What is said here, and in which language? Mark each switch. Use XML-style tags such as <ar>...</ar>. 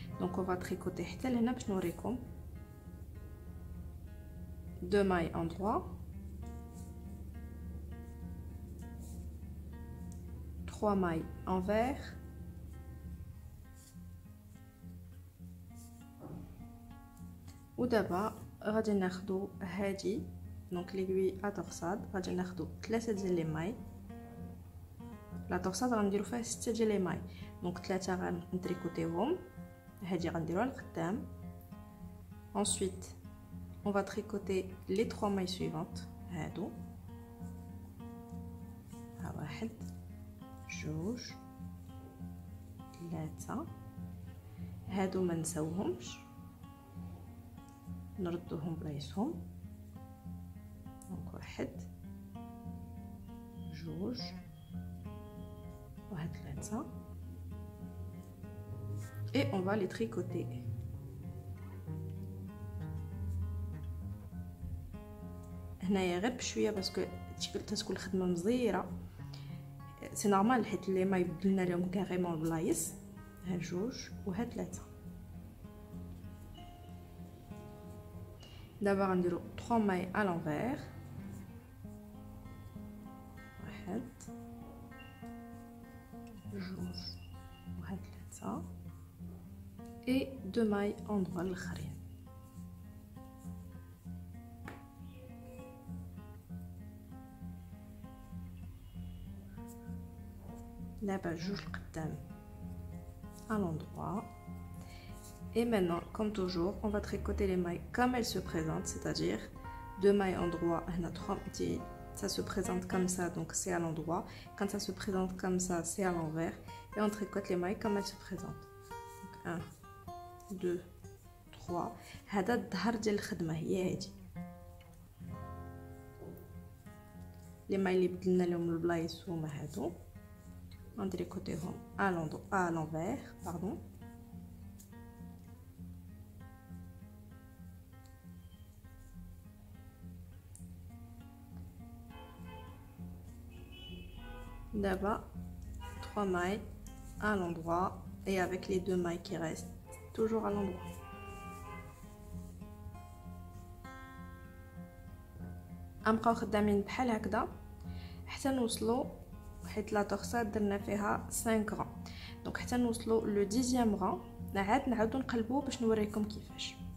<ar>دونك</ar> <fr>on va tricoter</fr> <ar>حتى لهنا باش نوريكم</ar> <fr>2 mailles en droit 3 mailles envers</fr> <ar>ودابا غادي ناخدو هادي دونك ليغوي ا torsade غادي ناخدو 3 ديال لي ماي. لا torsade غنديرو فيها 6 ديال لي ماي، دونك 3 غنتريكوتيهم، هادي غنديروها لقدام.</ar> <fr>ensuite on va tricoter les 3 mailles suivantes</fr> <ar>هادو، ها 1 جوج 3</ar> <fr>هادو ما نساوهمش نردوهم بلايصهم، دونك 1 جوج 3 et on va les tricoter.</fr> <ar>هنايا غير بشويه باسكو تكون الخدمه مزيره، سي نورمال حيت لي ما يبدلنا لهم كاريمون البلايص. ها جوج وها 3. دابا غنديرو 3 ماي</ar> <fr>à l'envers،</fr> <ar>1 جوج وها 3</ar> <fr>et 2 mailles en droit</fr> <ar>الاخرين. دابا جوج القدام</ar> <fr>à l'endroit et maintenant comme toujours on va tricoter les mailles comme elles se présentent, c'est-à-dire 2 mailles en droit هنا 3 petits. Ça se présente comme ça, donc c'est à l'endroit. Quand ça se présente comme ça, c'est à l'envers. Et on tricote les mailles comme elles se présentent. Donc 1, 2, 3.</fr> <ar>هذا الظهر ديال الخدمة هي هادي.</ar> <fr>Les mailles</fr> <ar>اللي بدلنا لهم البلايص هما هادو.</ar> <fr>On tricoteهم à l'envers, pardon. D'abord 3 mailles à l'endroit et avec les 2 mailles qui restent toujours à l'endroit.</fr> <ar>غنبقاو خدامين بحال هكذا حتى نوصلوا، حيت لا torsade درنا فيها 5 غران، دونك حتى نوصلوا لو 10e غران عاد نعاودو نقلبو باش نوريكم كيفاش.</ar>